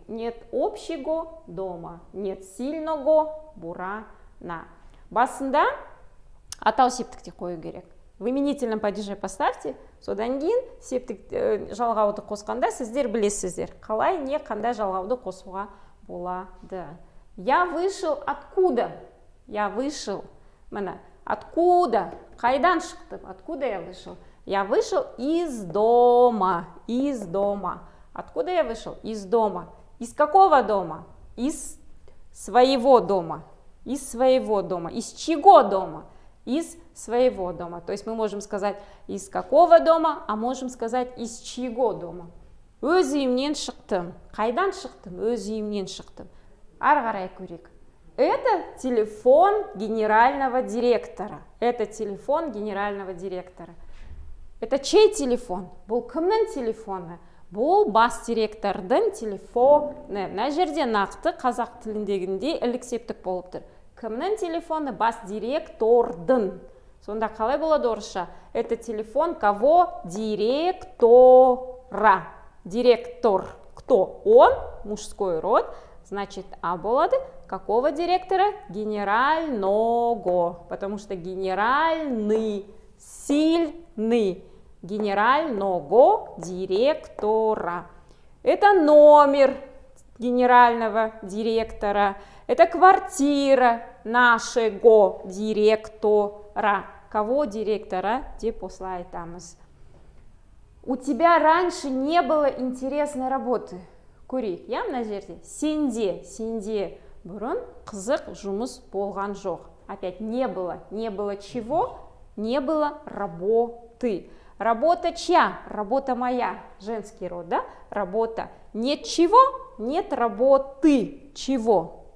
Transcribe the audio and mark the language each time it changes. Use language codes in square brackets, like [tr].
[ru] Нет общего дома, нет сильного бурана. [kk] Басында атау септікте қою керек. [ru] В именительном падеже поставьте, [kk] содан кейін септік жалғауды қосқанда сіздер білесіздер. Қалай, не, қандай жалғауды қосуға болады. [ru] Я вышел откуда? Я вышел. Міне, откуда? [kk] Қайдан шықтым? [ru] Откуда я вышел? Я вышел из дома. Из дома. Откуда я вышел? Из дома. Из какого дома? Из своего дома. Из своего дома. Из чего дома? Из своего дома. То есть мы можем сказать из какого дома, а можем сказать из чего дома. [kk] Өз үйімнен шықтым. Қайдан шықтым? Өз үйімнен шықтым. Ары қарай көрейік. [ru] Это телефон генерального директора. Это телефон генерального директора. Это чей телефон? [kk] Бұл кімнің телефоны? Бұл бас директордың телефоны. Мына жерде нақты қазақ тіліндегіндей іліксептік болып тұр. Кімнің телефоны? Бас директордың. Сонда қалай болады орысша? [ru] Это телефон кого? Директора. Директор. Кто? Он, мужской род. Значит, болады. Какого директора? Генерального. Потому что генеральный, сильный. Генерального директора. Это номер генерального директора. Это квартира нашего директора. Кого директора? [kk] Деп осылай айтамыз. [ru] У тебя раньше не было интересной работы. [kk] Көрейік, я мына жерде. Сенде бұрын қызық жұмыс болған жоқ. [ru] Опять не было. Не было чего? Не было работы. Работа чья? Работа моя. Женский род, да? Работа. Нет чего? Нет работы. Чего?